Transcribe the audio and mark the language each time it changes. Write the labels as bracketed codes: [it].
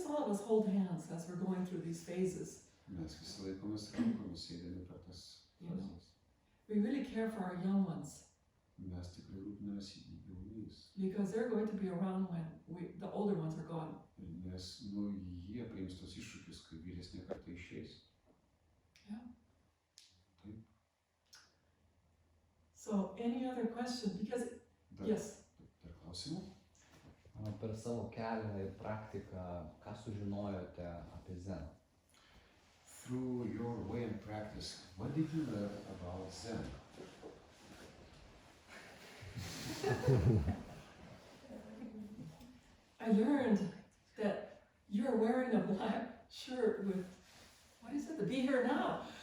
[en] us hold hands as we're going through these phases. [lt] Mes visi laikomės rankomis, eidami per tas fazes. [en] We really care for our young ones [lt] Mes tikrai rūpinamės jaunais, [en] because they're going to be around when the older ones are gone. [lt] nes jie priims tos iššūkius, kai vyresnė karta išeis. [en] So any other question? Because, [lt] Dar, [en] yes, [lt] dar klausimų? Per savo kelią ir praktiką, ką sužinojote apie Zen? [en] Through your way and practice, what did you learn about Zen? I learned that you're wearing a black shirt with, what is it, the Be Here Now.